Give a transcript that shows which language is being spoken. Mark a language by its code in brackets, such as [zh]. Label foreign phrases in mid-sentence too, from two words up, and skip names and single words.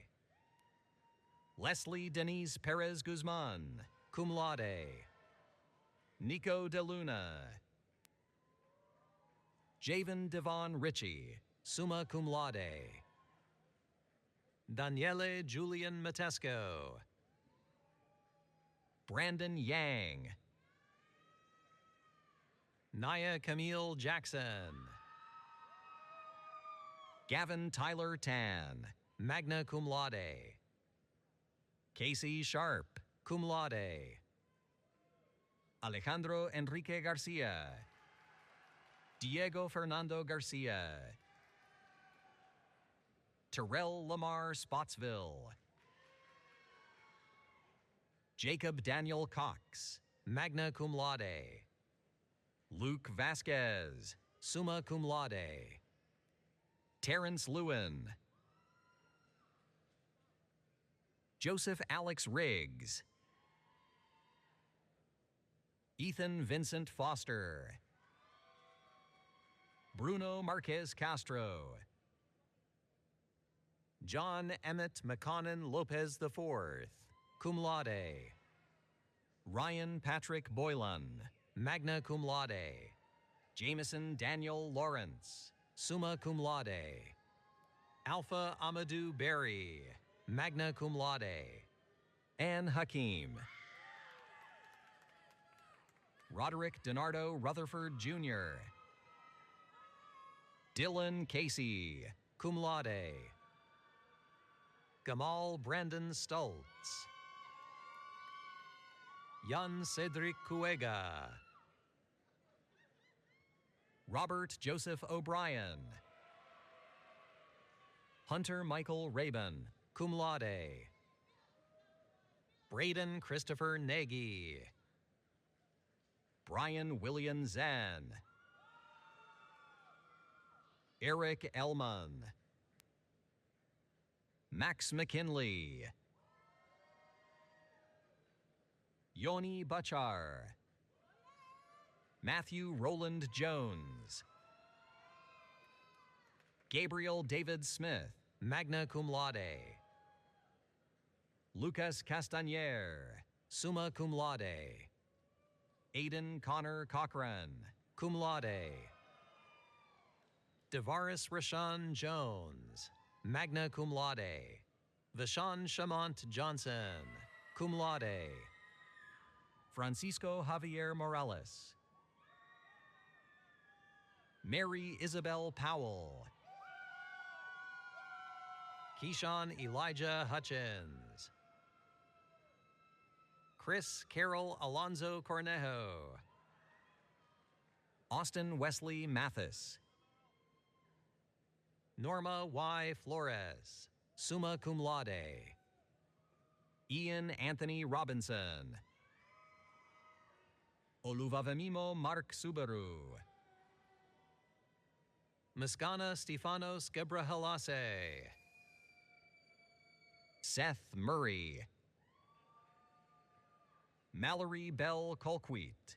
[en] Leslie Denise Perez Guzman, [la] cum laude. [en] Nico De Luna. Javen Devon Ritchie, [la] summa cum laude. [en] Daniele Julian Matesco. Brandon Yang. Naya Camille Jackson. Gavin Tyler Tan, [la] magna cum laude. [en] Casey Sharp, [la] cum laude. [en] Alejandro Enrique Garcia. Diego Fernando Garcia. Terrell Lamar Spotsville. Jacob Daniel Cox, [la] magna cum laude. [en] Luke Vasquez, [la] summa cum laude. [en] Terrence Lewin. Joseph Alex Riggs. Ethan Vincent Foster. Bruno Marquez Castro. John Emmett McConnon Lopez IV, [la] cum laude. [en] Ryan Patrick Boylan, [la] magna cum laude. [en] Jameson Daniel Lawrence, [la] summa cum laude. [en] Alpha Amadou Berry, [la] magna cum laude. [en] Ann Hakim. Roderick Donardo Rutherford Jr. Dylan Casey, [la] cum laude. [en] Gamal Brandon Stultz. Jan Cedric Cuega. Robert Joseph O'Brien. Hunter Michael Rabin, [la] cum laude. [en] Braden Christopher Nagy. Brian William Zan. Eric Elman. Max McKinley. Yoni Bachar. Matthew Roland Jones. Gabriel David Smith, [la] magna cum laude. [en] Lucas Castañer, [la] summa cum laude. [en] Aidan Connor Cochran, [la] cum laude. [en] Devaris Rashawn Jones, [la] magna cum laude. [en] Vashon Shamont Johnson, [la] cum laude. [en] Francisco Javier Morales. Mary Isabel Powell. Keyshawn Elijah Hutchins. Chris Carol Alonzo Cornejo. Austin Wesley Mathis. Norma Y. Flores, [la] summa cum laude. [en] Ian Anthony Robinson. Oluvavamimo Mark Subaru. Muscana Stefanos Gebrahalase. Seth Murray. Mallory Bell Colquitt.